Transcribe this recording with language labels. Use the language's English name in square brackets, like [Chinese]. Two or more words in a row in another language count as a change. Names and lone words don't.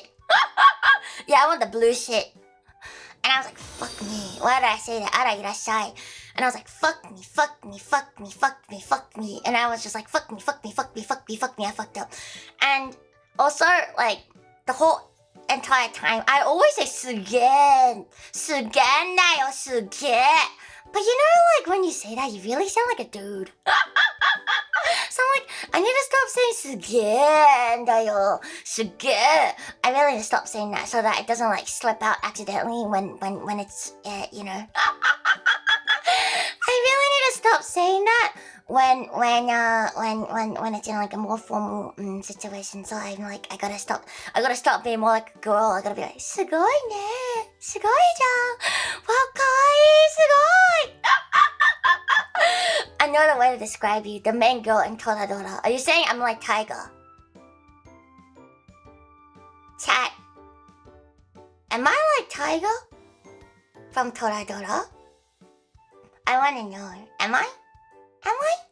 [English] Yeah, I want the blue shit. And I was like, fuck me. Why did I say that? [Japanese] あら いらっしゃい. [English] And I was like, fuck me, fuck me, fuck me, fuck me, fuck me. And I was just like, fuck me, fuck me, fuck me, fuck me, fuck me. I fucked up. And also, like, the whole entire time, I always say sugen. [Japanese] すげん だ よ、すげん. [English] But you know, like, when you say that, you really sound like a dude. So I'm like, I need to stop saying [Japanese] すげん だ よ、すげん. [English] I really need to stop saying that so that it doesn't, like, slip out accidentally when it's, you know. I really need to stop saying that when it's in like a more formal situation. So I'm like, I gotta stop being more like a girl. I gotta be like, [Japanese] すごい ね、すごい じゃ、わかい、すごい. [English] I know the way to describe you, the main girl in Toradora. Are you saying I'm like Tiger? Chat. Am I like Tiger from Toradora? I wanna know. Am I? Am I?